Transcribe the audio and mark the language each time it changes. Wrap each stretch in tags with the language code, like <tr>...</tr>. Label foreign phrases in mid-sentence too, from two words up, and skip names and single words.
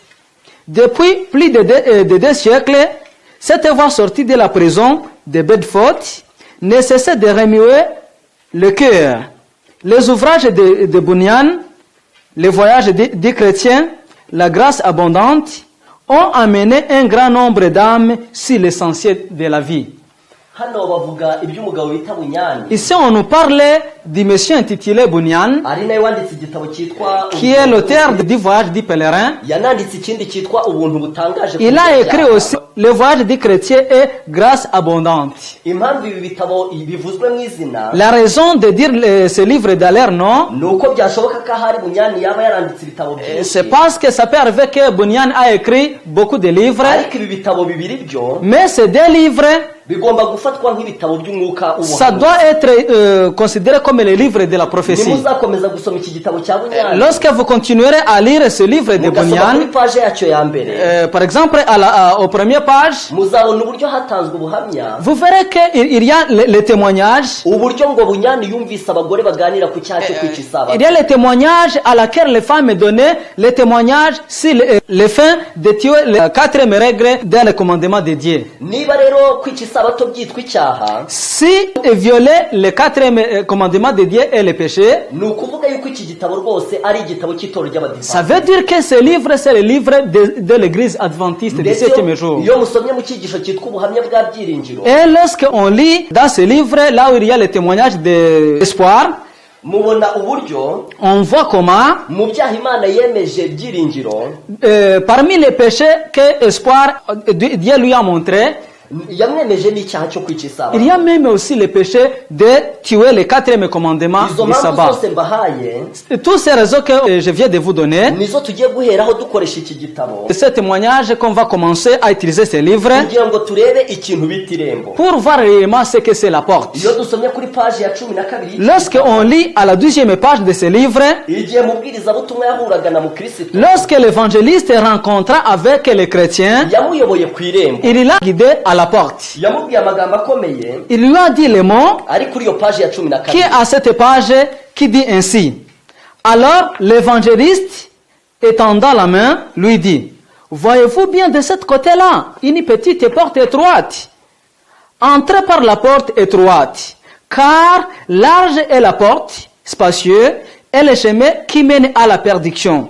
<fr>Depuis plus de 2 siècles, cette voix sortie de la prison de Bedford ne cessait de remuer le cœur. Les ouvrages de Bunyan, le voyage des chrétiens, la grâce abondante, ont amené un grand nombre d'âmes sur l'essentiel de la vie.</fr> <rw>hano bavuga iby'umugabo bita Bunyani,</rw> <fr>Ici, on nous parle du monsieur intitulé Bunyan,</fr> <rw>ari nawe wanditse igitabo cyitwa</rw> <fr>qui est l'auteur du voyage du pèlerin.</fr> <rw>yananditse ikindi cyitwa ubuntu butangaje.</rw> <fr>Il a écrit aussi le voyage du chrétien et grâce abondante.</fr> <rw>impamvu ibi bitabo bivuzwe mu izina,</rw> <fr>La raison de dire ce livre dans leur nom,</fr> <rw>ni uko byashoboka ko ahari Bunyani yaba yaranditse ibitabo</rw> <fr>c'est</fr> <rw>byinshi,</rw> <fr>parce que ça peut arriver que Bunyan a écrit beaucoup de livres,</fr> <rw>ariko ibi bitabo bibiri byo</rw> <fr>mais ces 2 livres,</fr> <rw>bigomba gufatwa nk'ibitabo by'umwuka</rw> <fr>ça</fr> <rw>w'ubuhanuzi.</rw> <fr>doit être considéré comme les livres de la prophétie.</fr> <rw>nimuzakomeza gusoma iki gitabo cya Bunyani,</rw> <fr>Lorsque vous continuerez à lire ce livre de</fr> <rw>mugasoma kuri Bunyan, paje yacyo ya mbere,</rw> <fr>par exemple aux premières pages,</fr> <rw>muzabona uburyo hatanzwe ubuhamya,</rw> <fr>vous verrez qu'il y a les témoignages.</fr> <rw>uburyo ngo Bunyani yumvise abagore baganira ku cyaha cyo kwica isabato.</rw> <fr>Il y a les témoignages à laquelle les femmes donnaient, les témoignages sur le fin de tuer les 4e règles dans le commandement de Dieu.</fr> <rw>Niba rero kwica isabato byitwa icyaha,</rw> <fr>Si violer le 4e commandement de Dieu est le péché,</fr> <rw>ni ukuvuga yuko iki gitabo rwose ari igitabo cy'itorero</rw> <fr>ça</fr> <rw>ry'abadivantisite.</rw> <fr>veut dire que ce livre, c'est le livre de l'église adventiste du</fr> <rw>Ndetse</rw> <fr>7e jour.</fr> <rw>iyo musomye mu cyigisho cyitwa ubuhamya bwa byiringiro,</rw> <fr>Et lorsqu'on lit dans ce livre, là où il y a le témoignage d'espoir,</fr> <rw>mubona uburyo</rw> <fr>on voit comment,</fr> <rw>mu byaha Imana yemeje byiringiro,</rw> <fr>parmi les péchés que espoir, Dieu lui a montré,</fr> <rw>yamwemeje n'icyaha cyo kwica isabato.</rw> <fr>il y a même aussi le péché de tuer le 4e commandement</fr> <rw>Izo</rw> <fr>du</fr> <rw>mpamvu</rw> <fr>sabbat.</fr> <rw>zose mbahaye</rw> <fr>Toutes ces raisons que je viens de vous donner,</fr> <rw>nizo tugiye guheraho dukoresha iki gitabo,</rw> <fr>ce témoignage qu'on va commencer à utiliser ce livre</fr> <rw>kugira ngo turebe ikintu bita irembo.</rw> <fr>pour voir réellement ce que c'est la porte.</fr> <rw>Iyo dusomye kuri paji ya 12,</rw> <fr>Lorsqu'on lit à la 12e page de ce livre,</fr> <rw>igihe mubwirizabutumwa yahuraga na mukristo,</rw> <fr>lorsque l'évangéliste rencontra avec les chrétiens,</fr> <rw>yamuyoboye ku irembo,</rw> <fr>il l'a guidé à la porte.</fr> <rw>yamubwiye amagambo akomeye</rw> <fr>Il lui a dit les mots</fr> <rw>ari kuri iyo paji ya 12.</rw> <fr>qui est à cette page qui dit ainsi. Alors l'évangéliste, étendant la main, lui dit, voyez-vous bien de ce côté-là, une petite porte étroite. Entrez par la porte étroite, car large est la porte, spacieux, et le chemin qui mène à la perdition.</fr>